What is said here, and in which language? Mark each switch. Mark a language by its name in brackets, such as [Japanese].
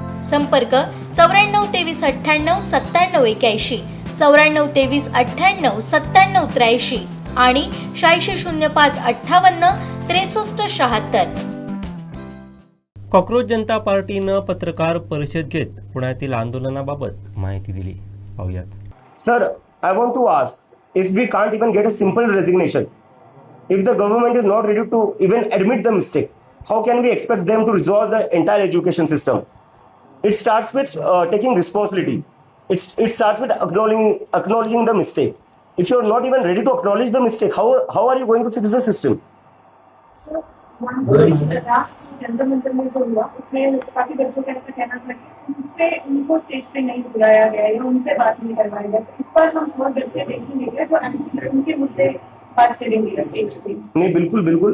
[Marathi] संपर्क 94 23 98 97 81, 94 23 98 97 83 आणि 86 05 58 63 76। कॉक्रोच जनता पार्टीनं पत्रकार परिषद घेत पुण्यातील आंदोलनाबाबत माहिती दिली। पाहूयात। [English] Sir, I want to ask if we can't even get a simple resignation, if the government is not ready to even admit the mistake, how can we expect them to resolve the entire education system? It starts with taking responsibility. It starts with acknowledging the mistake. If you're not even ready to acknowledge the mistake, how are you going to fix the system? [Hindi] So, last जनता मंदिर में जो हुआ उसमें काफी बच्चों का ऐसा कहना था कि उनसे उनको स्टेज पे नहीं बुलाया गया या उनसे बात नहीं करवाया गया। तो इस पर हम बहुत बच्चे देखेंगे जो एक्चुअली उनके मुद्दे बात करेंगे स्टेज पे। नहीं, बिल्कुल बिल्कुल।